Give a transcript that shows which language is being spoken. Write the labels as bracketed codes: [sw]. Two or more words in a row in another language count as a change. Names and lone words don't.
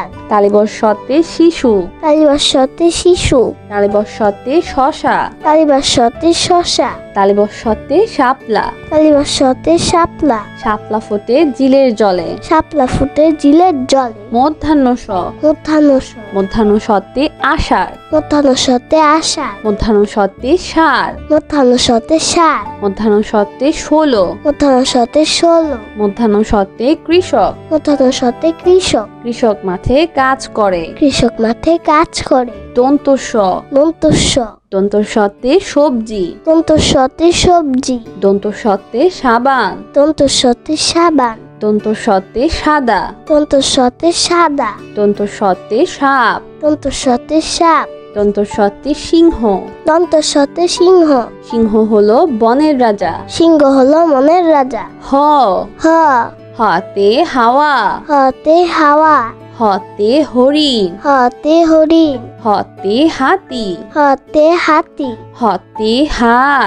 [bn] তালিবর্ষতে শিশু। তালিবর্ষতে শিশু। তালিবর্ষতে শশা। তালিবর্ষতে শশা। তালিবর্ষতে শাপলা। তালিবর্ষতে শাপলা। শাপলা ফোটে জিলের জলে। শাপলা ফুটে জিলের জলে। মধ্যাহ্ন স। মধ্যাহ্ন স। মধ্যাহ্ন সতে আষাঢ়। মধ্যাহ্ন সতে আষাঢ়। মধ্যাহ্ন সতে ষাঁড়। মধ্যাহ্ন সতে ষাঁড়। মধ্যাহ্ন সতে ষোলো। মধ্যাহ্ন সতে ১৬। মধ্যাহ্ন সতে কৃষক। মধ্যাহ্ন সতে কৃষক। কৃষক মাঠে কাজ করে। কৃষক মাঠে কাজ করে। দন্ত স। দন্ত স। দন্ত সতে সবজি। দন্ত সতে সবজি। দন্ত সতে সাবান। দন্ত সতে সাবান। দন্ত সতে সাদা। দন্ত সতে সাদা। দন্ত সতে সাপ। দন্ত সতে সাপ। দন্ত সতে সিংহ। দন্ত সতে সিংহ। সিংহ হলো বনের রাজা। সিংহ হলো মনের রাজা। হ। হ। হতে হাওয়া। হতে হাওয়া। হতে হরিণ। হতে হরিণ। হতে হাতি। হতে হাতি। হতে হাঁস।